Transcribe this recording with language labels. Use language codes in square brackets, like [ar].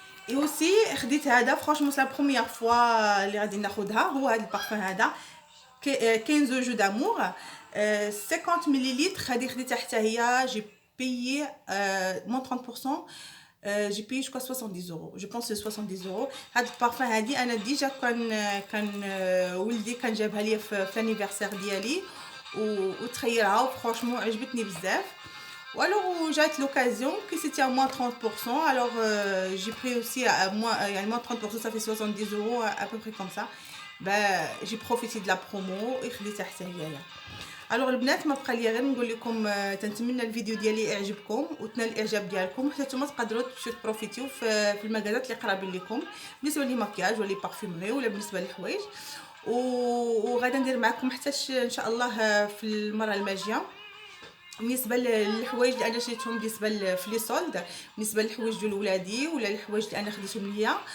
[fr] Et aussi, [ar] خديت هذا [fr] franchement c'est la première fois [ar] اللي غادي ناخذها هو هذا البارفان هذا [fr] 15 jeux d'amour 50 millilitres [ar] غادي خديتها حتى هي [fr] j'ai payé moins 30%. J'ai payé je crois 70 euros. Je pense que c'est 70 euros. [ar] هاد البارفان هادي انا ديجا كان ولدي كان جابها لي في الانيفرسير ديالي وتخيرها فرانشمون عجبتني بزاف. [fr] Ou alors j'ai eu l'occasion que c'était à moins 30%. Alors j'ai pris aussi à moins 30%, ça fait 70 euros à peu près comme ça. Ben, j'ai profité de la promo et [ar] خديتها حتى هي. الوغ البنات ما بقى لي غير نقول لكم تنتمنى الفيديو ديالي يعجبكم وتنال الاعجاب ديالكم حتى نتوما تقدروا تمشيو تبروفيتيو في المكازات اللي قرابين لكم بالنسبه لي مكياج ولا بارفيمري ولا بالنسبه للحوايج. وغادا ندير معكم حتى ان شاء الله في المره الماجيه بالنسبه للحوايج اللي انا شريتهم بالنسبه في لي سولد بالنسبه للحوايج ديال ولادي ولا الحوايج اللي انا خديتهم ليا.